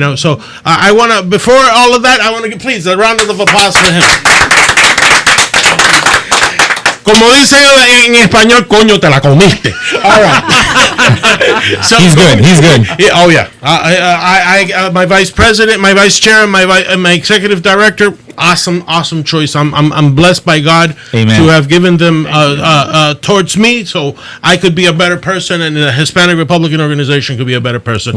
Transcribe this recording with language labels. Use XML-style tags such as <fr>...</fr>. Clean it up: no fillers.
<en>So I want to, before all of that, I want to give, please, a round of applause for him.</en> <es>Como dicen en español, coño, te la comiste.</es> <en>All right. So, He's good. Yeah, oh yeah. My vice president, my vice chair, my executive director. Awesome choice. I'm blessed by God Amen. to have given them towards me, so I could be a better person, and the Hispanic Republican Organization could be a better person.</en>